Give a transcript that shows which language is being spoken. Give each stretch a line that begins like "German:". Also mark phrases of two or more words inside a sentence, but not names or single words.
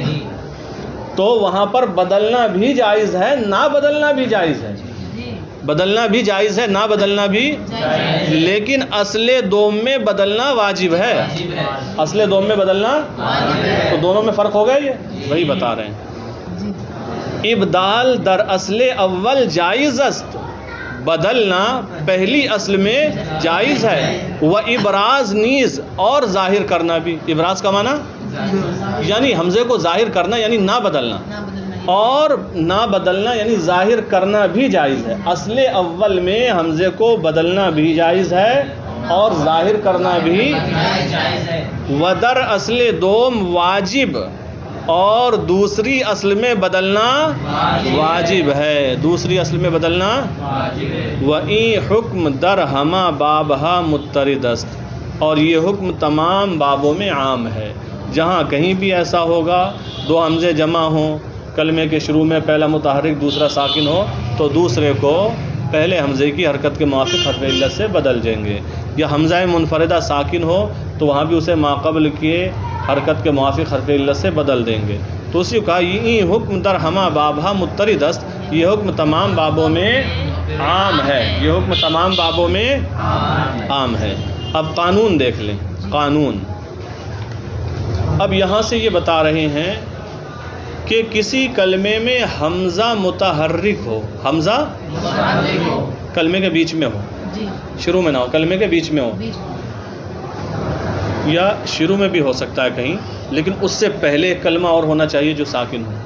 Urdu: تو وہاں پر بدلنا بھی جائز ہے، نہ بدلنا بھی جائز ہے. بدلنا بھی جائز ہے، نہ بدلنا بھی، لیکن اصل دوم میں بدلنا واجب ہے. اصل دوم میں بدلنا، تو دونوں میں فرق ہو گیا. یہ وہی بتا رہے ہیں.
Persian: ابدال در اصل اول جائز است،
Urdu: بدلنا پہلی اصل میں جائز ہے.
Persian: و ابراز نیز،
Urdu: اور ظاہر کرنا بھی. ابراز کا معنی یعنی حمزے کو ظاہر کرنا، یعنی نہ بدلنا، اور نہ بدلنا یعنی ظاہر کرنا بھی جائز ہے. اصل اول میں حمزے کو بدلنا بھی جائز ہے اور ظاہر کرنا بھی.
Persian: ودر اصل دوم واجب،
Urdu: اور دوسری اصل میں بدلنا واجب ہے. دوسری اصل میں بدلنا.
Persian: وَإِن حکم در ہما بابہا مترد است،
Urdu: اور یہ حکم تمام بابوں میں عام ہے. جہاں کہیں بھی ایسا ہوگا دو حمزے جمع ہوں، کلمے کے شروع میں پہلا متحرک دوسرا ساکن ہو، تو دوسرے کو پہلے حمزے کی حرکت کے موافق حرف علت سے بدل دیں گے. یا حمزہ منفردہ ساکن ہو تو وہاں بھی اسے ماقبل کے حرکت کے موافق حرف علت سے بدل دیں گے. تو اسی کا یہ
Persian: حکم در ہما بابہ مترد است،
Urdu: یہ حکم تمام بابوں میں عام ہے. یہ حکم تمام بابوں میں عام ہے. اب قانون دیکھ لیں. قانون اب یہاں سے یہ بتا رہے ہیں کہ کسی کلمے میں حمزہ متحرک ہو، حمزہ کلمے کے بیچ میں ہو، شروع میں نہ ہو، کلمے کے بیچ میں ہو، یا شروع میں بھی ہو سکتا ہے کہیں، لیکن اس سے پہلے ایک کلمہ اور ہونا چاہیے جو ساکن ہو.